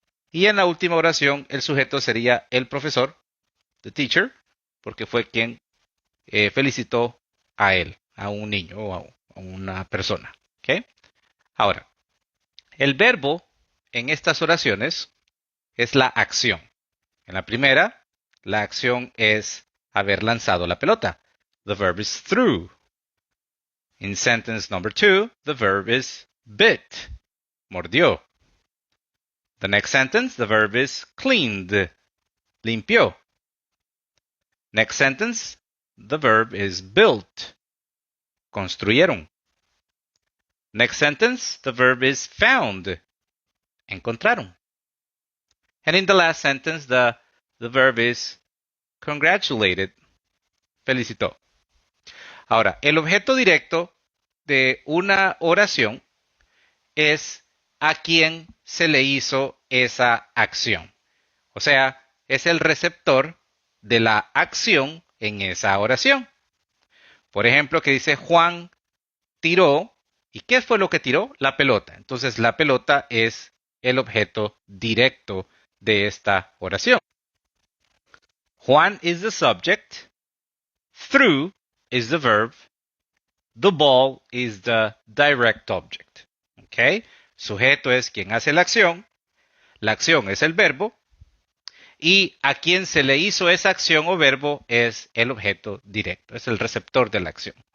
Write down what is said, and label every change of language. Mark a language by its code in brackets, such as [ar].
[es] Y en la última oración, el sujeto sería el profesor, [en] the teacher, [es] porque fue quien felicitó a él, a un niño o a una persona. ¿Okay? Ahora, el verbo en estas oraciones es la acción. En la primera, la acción es haber lanzado la pelota. [en] The verb is threw. In sentence number 2, the verb is bit. [es] Mordió. [en] The next sentence, the verb is cleaned. [es] Limpió. [en] Next sentence, the verb is built. [es] Construyeron. [en] Next sentence, the verb is found. [es] Encontraron. [en] And in the last sentence, the verb is congratulated. [es] Felicitó. Ahora, el objeto directo de una oración es a quien se le hizo esa acción. O sea, es el receptor de la acción en esa oración. Por ejemplo, que dice Juan tiró. ¿Y qué fue lo que tiró? La pelota. Entonces, la pelota es el objeto directo de esta oración. [en] Juan is the subject. Threw is the verb. The ball is the direct object. [es] ¿Ok? Sujeto es quien hace la acción es el verbo y a quien se le hizo esa acción o verbo es el objeto directo, es el receptor de la acción.